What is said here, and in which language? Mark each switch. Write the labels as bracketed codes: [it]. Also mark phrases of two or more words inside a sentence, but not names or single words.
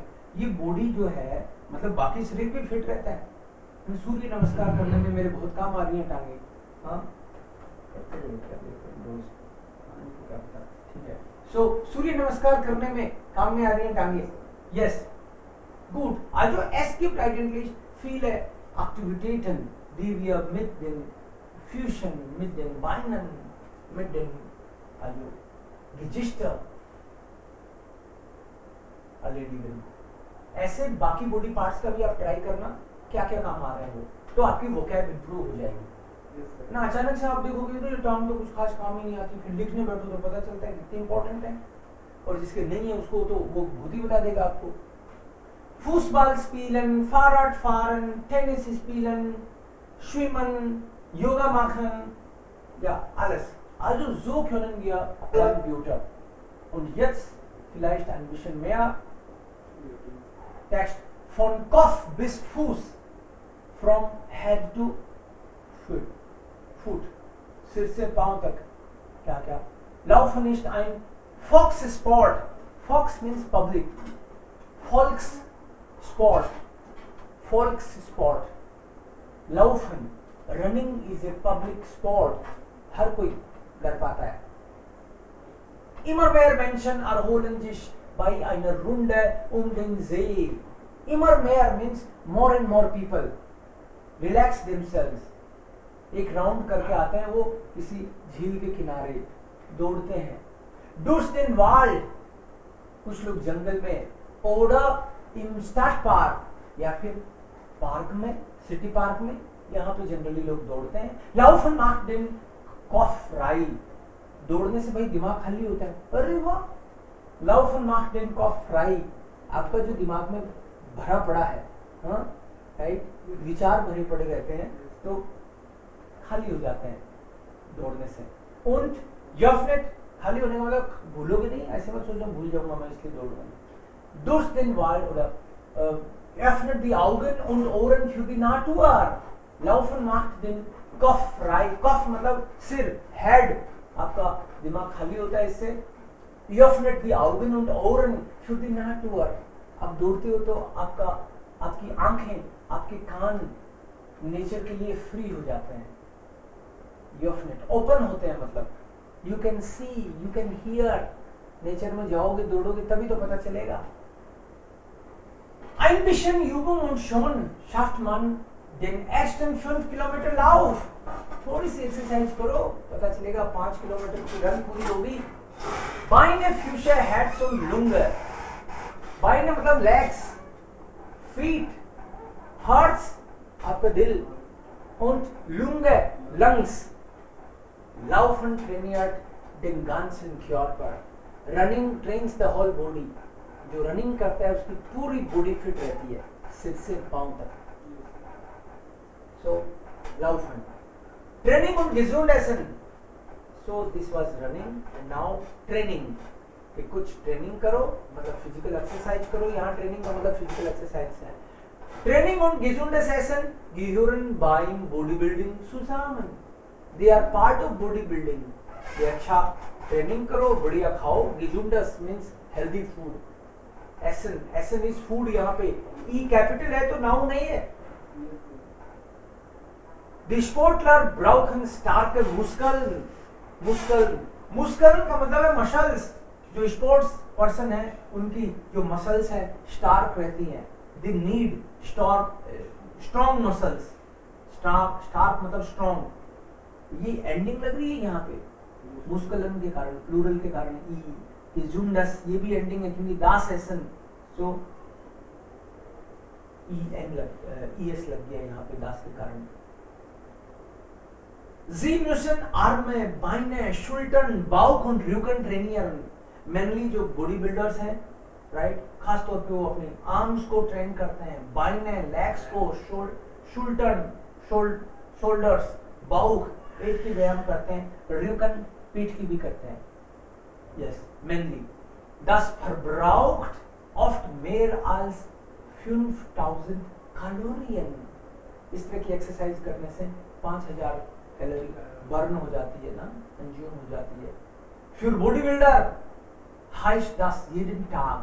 [hi] ये बॉडी जो है, मतलब बाकी शरीर भी फिट रहता है। सूर्य नमस्कार करने में मेरे बहुत काम आ रही है टांगे। हाँ, ठीक है। सो सूर्य नमस्कार करने में काम में आ रही है टांगे। [en] यस, [de] gut. Also es gibt eigentlich viele Aktivitäten, die wir mit den Füßen, mit den Beinen, mit den also Gesichter erledigen. [hi] ऐसे बाकी [en] body parts [hi] का भी आप ट्राई करना, क्या क्या काम आ रहे हैं वो, तो आपकी [en] vocab improve [hi] हो जाएगी ना। अचानक से आप देखोगे तो ये टांग तो कुछ खास काम ही नहीं आती, फिर लिखने बैठो तो पता चलता है कितनी इंपॉर्टेंट है, और जिसके नहीं है उसको तो वो खुद ही बता देगा आपको। [de] Fußball spielen, Fahrrad fahren, Tennis spielen, schwimmen, Yoga machen, ja alles. Also so können wir Computer. Und jetzt vielleicht ein bisschen mehr Text von Kopf bis Fuß, [en] from head to foot, foot, [hi] सिर से पांव तक क्या क्या। [de] Laufen ist ein Volkssport. [en] Volks means public. [de] Volks Sport, Volkssport. Laufen, [en] running is a public sport. [hi] हर कोई कर पाता है। [de] Immer mehr Menschen erholen sich bei einer Runde den See. Immer mehr [en] means more and more people relax themselves. [hi] एक राउंड करके आते हैं वो किसी झील के किनारे, दौड़ते हैं। [de] Durch den Wald, [hi] कुछ लोग जंगल में [de] oder im Stadtpark [hi] या फिर पार्क में, [en] city park [hi] में, यहाँ पे जनरली लोग दौड़ते हैं। [de] Laufen macht den Kopf frei, [hi] दौड़ने से भाई दिमाग खाली होता है। अरे वाह, [de] Laufen macht den Kopf frei, [hi] आपका जो दिमाग में भरा पड़ा है, हाँ राइट, विचार भरे पड़े रहते हैं तो खाली हो जाते हैं दौड़ने से। [de] Und öffnet, [hi] खाली होने का मतलब भूलोगे नहीं, ऐसे मत सोचो भूल जाऊंगा मैं इसलिए दौड़ूंगा। [de] Durch den Wald oder öffnet die Augen und Ohren für die Natur. Laufen macht den Kopf frei. [hi] Kopf मतलब सिर, head, आपका दिमाग खाली होता है इससे। [de] Öffnet die Augen und Ohren für die Natur. [hi] आप दौड़ते हो तो आपकी आंखें, आपके कान नेचर के लिए फ्री हो जाते हैं। [en] Öffnet, [hi] ओपन होते हैं मतलब [en] you can see, you can hear. [hi] नेचर में जाओगे दौड़ोगे तभी तो पता चलेगा। [de] Ein bisschen Übung und schon schafft man den ersten 5 Kilometer Lauf. [hi] थोड़ी सी एक्सरसाइज करो, पता चलेगा 5 किलोमीटर की रन पूरी होगी। [de] Beine, Füße, Herz und Lunge. [en] Beine मतलब legs, feet, [hi] Herz आपका दिल, [de] und Lunge, lungs. Laufen trainiert den ganzen Körper. [en] Running trains the whole body. [hi] जो रनिंग करता है उसकी पूरी बॉडी फिट रहती है, सिर से पांव तक। [de] So Laufen. Training und gesund essen. [en] So this was running and now training. [hi] कि कुछ ट्रेनिंग करो मतलब [en] physical exercise [hi] करो, यहाँ ट्रेनिंग का मतलब [en] physical exercise [hi] है। [de] Training und gesundes Essen gehören beim Bodybuilding zusammen. [en] They are part of bodybuilding. [hi] ये अच्छा ट्रेनिंग करो, बढ़िया खाओ। [en] Gesundes means healthy food. Essen is food, [hi] यहाँ पे E कैपिटल है तो नाउन नहीं है। [de] Die Sportler brauchen starke Muskeln. [hi] Muskeln का मतलब है मसल्स। जो [en] sports person [hi] है उनकी जो मसल्स है स्टार्क रहती हैं। [en] They need strong muscles. [hi] Stark मतलब strong। ये एंडिंग लग रही है यहाँ पे मुस्कलन के कारण, प्लूरल के कारण। ई जुंडस ये भी एंडिंग है क्योंकि [de] das Essen, [hi] सो ES लग गया यहाँ पे दास के कारण। [de] Sie müssen Arme, Beine, Schultern, Bauch und Rücken trainieren. [hi] मेनली जो [en] body builders [hi] हैं, राइट, खास तौर पे वो अपने आर्म्स को ट्रेन करते हैं, बाइने, लेग्स को, शोल्डर्स, बाउख, पेट की व्यायाम करते हैं, Rücken पीठ की भी करते हैं। [en] Yes, mainly. [de] Das verbraucht oft mehr als 5000 Kalorien. [hi] इस तरह की एक्सरसाइज करने से 5000 कैलोरी बर्न हो जाती है ना, कंज्यूम हो जाती है। [de] Für Bodybuilder heißt das jeden Tag.